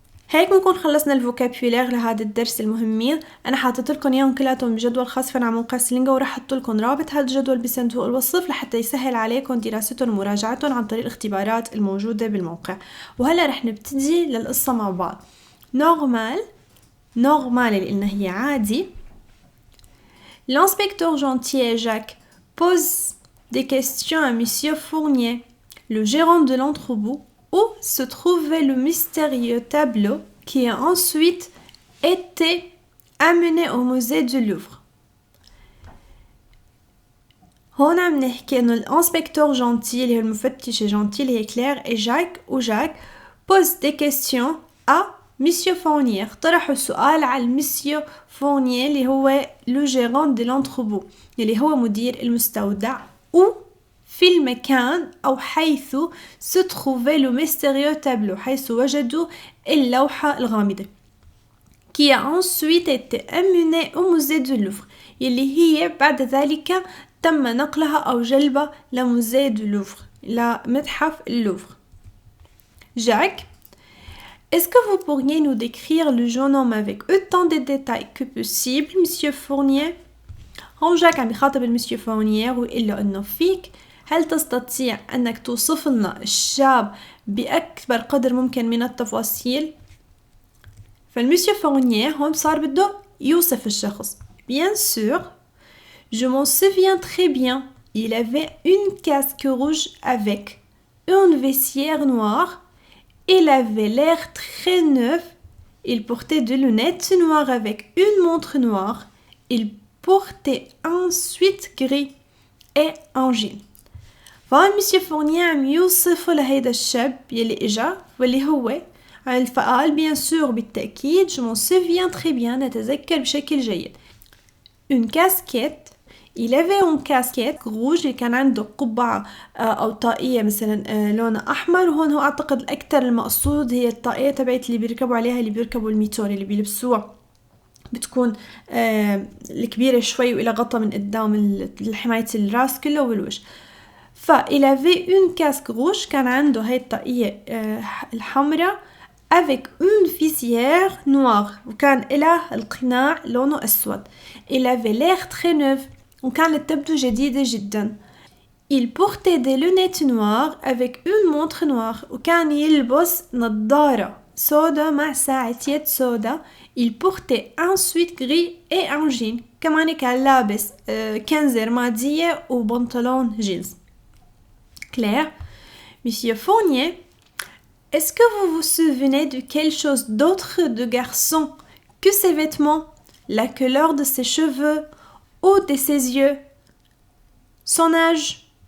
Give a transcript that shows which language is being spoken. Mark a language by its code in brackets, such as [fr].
[ar] هيك بنكون خلصنا الفوكابيولير لهذا الدرس المهمين. انا حاطط لكم اياهم كلاتهم بجدول خاص على موقع سيلينجو، وراح احط لكم رابط هذا الجدول بصندوق الوصف لحتى يسهل عليكم دراستهم ومراجعتهم عن طريق الاختبارات الموجودة بالموقع. وهلا رح نبتدي للقصة مع بعض. نورمال اللي قلنا هي عادي. [fr] l'inspecteur gentil et Jacques pose des questions à monsieur Fournier, le gérant de l'entrepôt, où se trouvait le mystérieux tableau qui a ensuite été amené au musée du Louvre. [ar] هون عم نحكي انه الانسبكتور جونتي اللي هو المفتش جونتي اللي هي كلير وجاك pose des questions à monsieur Fournier. طرحوا سؤال على monsieur Fournier اللي هو le gérant de l'entrepôt اللي هو مدير المستودع. في المكان أو حيث se trouvait le mystérieux tableau، حيث وجدوا اللوحة الغامضة. qui a ensuite été amenée au musée du Louvre يلي هي بعد ذلك تم نقلها أو جلبها لموزيه دو لوفر لمتحف اللوفر. [fr] Jacques, est-ce que vous pourriez nous décrire le jeune homme avec autant de détails que possible, Monsieur Fournier? [ar] هون جاك عم يخاطب المسيو فورنيير ويقول له إنه فيك هل تستطيع أنك توصف لنا الشاب بأكبر قدر ممكن من التفاصيل؟ فالمسيو فورنيير هون صار بده يوصف الشخص. [fr] Bien sûr, je m'en souviens très bien. Il avait une casque rouge avec une vestiaire noire. Il avait l'air très neuf. Il portait des lunettes noires avec une montre noire. Il portait ensuite gris et un jean. [ar] فهون مسيو فورنيير عم يوصف لهيدا الشاب يلي اجا واللي هو فقال بيان سور بالتأكيد je m'en souviens très bien نتذكر بشكل جيد. [fr] Une casquette. Il avait une casquette rouge. [ar] كان عنده قبعة أو طاقية مثلا لونها أحمر. وهون هو أعتقد الأكثر المقصود هي الطاقية تبعت اللي بيركبوا عليها اللي بيركبوا الميتور اللي بيلبسوها بتكون الكبيرة شوي وإلى غطا من قدام لحماية الراس كله والوجه. [fr] il avait une casque rouge. [ar] كان عنده هاي الطاقية الحمراء avec une visière noire وكان إله القناع لونه أسود. [fr] Il avait l'air très neuf وكانت تبدو جديدة جدا. Il portait des lunettes noires avec une montre noire وكان يلبس نظارة سودا مع ساعة يد سودا. Il portait ensuite gris et un jean. [ar] كمان كان لابس كنزة رمادية وبنطلون جينز. [fr] Claire, Monsieur Fournier, est-ce que vous vous souvenez de quelque chose d'autre de garçon que ses vêtements, la couleur de ses cheveux ou de ses yeux, son âge?